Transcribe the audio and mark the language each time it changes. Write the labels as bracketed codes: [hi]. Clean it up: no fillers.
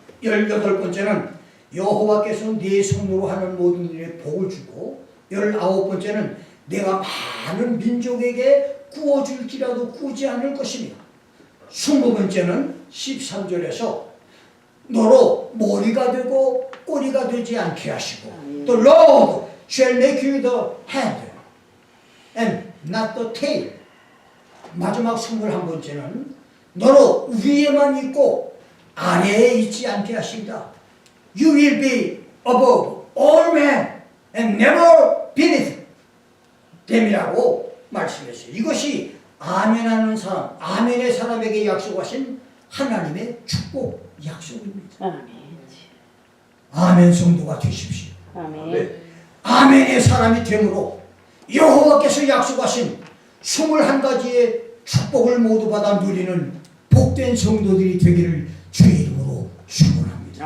[ko] 18번째는 여호와께서 네 손으로 하는 모든 일에 복을 주고 19번째는 내가 많은 민족에게 구워줄지라도 구지 않을 것이며 20번째는 13절에서 너로 머리가 되고 꼬리가 되지 않게 하시고 [en] The Lord shall make you the head and not the tail. [ko] 마지막 21번째는 너로 위에만 있고 아래에 있지 않게 하신다. [en] You will be above all men and never beneath them이라고 [ko] 말씀했어요. 이것이 아멘하는 사람, 아멘의 사람에게 약속하신 하나님의 축복 약속입니다. 아멘. 아멘 성도가 되십시오. 아멘. 아멘의 사람이 되므로 여호와께서 약속하신 21가지의 축복을 모두 받아 누리는 복된 성도들이 되기를 주의 이름으로 축원합니다.